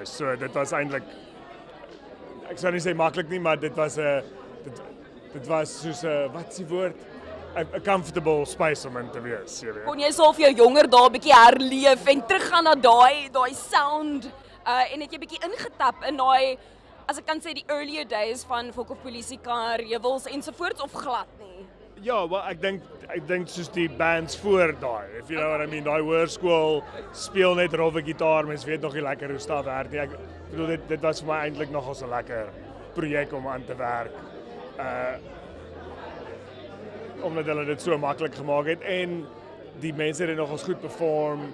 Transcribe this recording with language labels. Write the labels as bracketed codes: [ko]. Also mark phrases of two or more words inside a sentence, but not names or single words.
[af] So dit was eintlik ek sou nie sê maklik nie, maar dit was dit was soos 'n wat is die woord? 'n [en] comfortable space [af] om in te wees, jy weet. Kon jy so vir jou jonger dae 'n bietjie herleef en teruggaan na daai sound en het jy bietjie ingetap in daai, as ek kan sê, die [en] earlier days [af] van Volk of Polisiekar, Rewels ensovoorts of glad nie? Ja, wel ek dink soos die bands voor daai, [en] if you know what I mean, [af] daai hoërskool speel net rowwe gitaar, mens weet nog nie lekker hoe stap werk nie. Ek bedoel dit was vir my eintlik nogal 'n lekker projek om aan te werk. Omdat hulle dit so maklik gemaak het en die mense het nogals goed perform.